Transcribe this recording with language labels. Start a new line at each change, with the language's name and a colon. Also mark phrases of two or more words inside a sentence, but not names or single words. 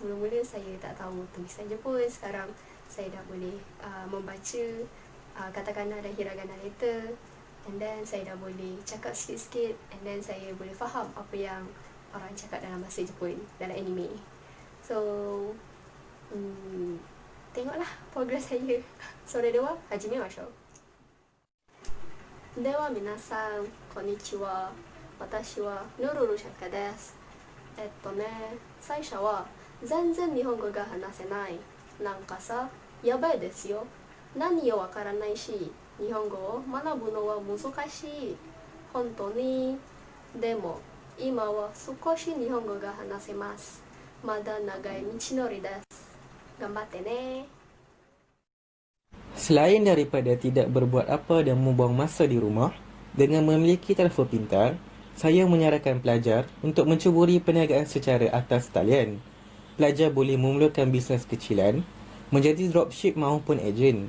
Malay: Mula-mula saya tak tahu tulisan Jepun, sekarang saya dah boleh membaca katakana dan hiragana letter,
English: and then
Malay: saya dah boleh cakap sikit-sikit,
English: and then
Malay: saya boleh faham apa yang orang cakap dalam bahasa Jepun dalam anime. So tengoklah progres saya.
Japanese: So では始めましょう. では皆さんこんにちは. Watashi wa Nururu Shafika desu. 最初は全然日本語が話せない。なんかさ、やばいですよ。何をわからないし、日本語を学ぶのは難しい。本当に。でも、今は少し日本語が話せます。まだ長い道のりです。頑張ってね。
Malay: Selain daripada tidak berbuat apa dan membuang masa di rumah, dengan memiliki telefon pintar, saya menyarankan pelajar untuk mencuburi perniagaan secara atas talian. Pelajar boleh memulakan bisnes kecilan, menjadi dropship maupun ejen.